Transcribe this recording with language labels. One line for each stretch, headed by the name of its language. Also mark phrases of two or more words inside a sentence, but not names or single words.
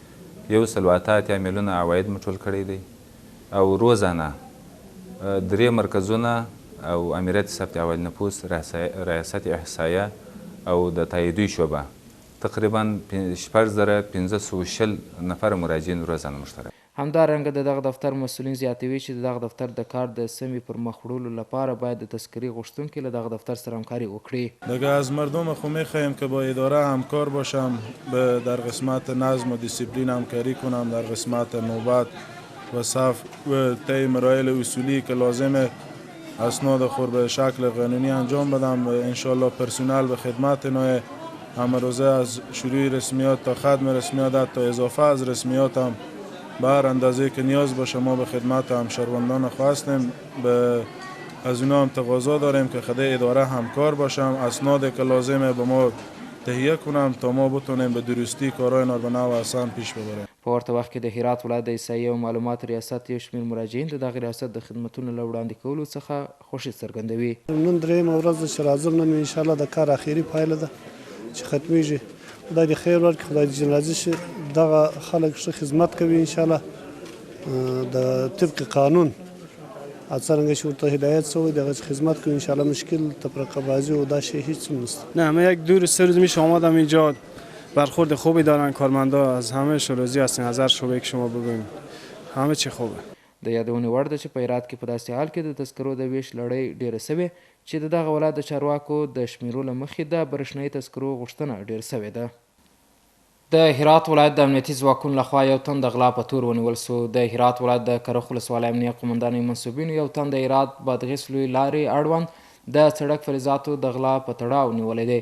Pashto: 188 میلیونه عواید مو ټول کړی دی او روزانه 3 مرکزونه او امریت ثبت اول نفوس، ریاست احصایه او د تاییدوي شعبه
Persian: تقریبا 6520 نفر مراجعین روزانه مشترک.
Pashto: همدارنګه د دغه دفتر مسؤلین زیاتوي چې د دغه دفتر د کار د سمې پر مخ وړلو لپاره باید د تذکرې غوښتونکي له دغه دفتر سره همکاري وکړي.
Persian: دیگه از مردم خو میخواهیم که با اداره همکار باشم، در قسمت نظم و دیسیپلین همکاری کنم، در قسمت نوبت و صف و طی مراحل اصولی که لازمه اسناد خود به شکل قانونی انجام بدم. انشالله پرسنل به خدمت نوع همه روزه از شروع رسمیات تا ختم رسمیات تا اضافه از رسمیات هم به هر اندازه که نیاز باشه ما به خدمت همشهروندان خواستیم. به از اونا هم تقاضا داریم که خدای اداره همکار باشم، اسناد که لازمه به ما تهیه کنم تا ما بتونیم به درستی کارهای ناربنا و آسان پیش ببریم.
Pashto: په ورته وخت کې د هرات ولایت د احصایې او معلومات ریاست یو شمېر مراجعین د دغه ریاست د خدمتونو له وړاندې کولو څخه خوښي څرګندوي. نن درېیمه ورځ ده چې راځم، نن انشاءالله د کار اخري پایله ده چې ختمیږي. خدای دې خیر ورکړي، خدای دې راضي شي. دغه خلک ښه خدمت کوي انشاءالله د طبق قانون څرنګه چې ورته هدایت شوی دغه خدمت کوي انشاءالله.
Persian: مشکل تفرقه بازی و دا شی هیچ نیست. نه، من یک دور 3 روز میشه آمدم اینجا. برخورد خوبی دارن کارمندا، از همه راضی هستیم. از هر شعبه که شما ببینید همه چی خوبه.
Pashto: د یادونې وړ ده چې په هرات کې په داسې حال کې د تذکرو د ویش لړۍ ډیره سوې چې د دغه ولایت د چارواکو د شمیرو له مخې د برېښنایي تذکرو غوښتنه ډیره سوې ده. د هرات ولایت د امنیتي ځواکونو لخوا یو تن د غلا په تور ونیول سو. د هرات ولایت د کرخ ولسوالۍ امنیه قومندانۍ منصوبینو یو تن د هرات بادغیس لوی لارې اړوند د سړک فلزاتو د غلا په تړاو نیولی دی.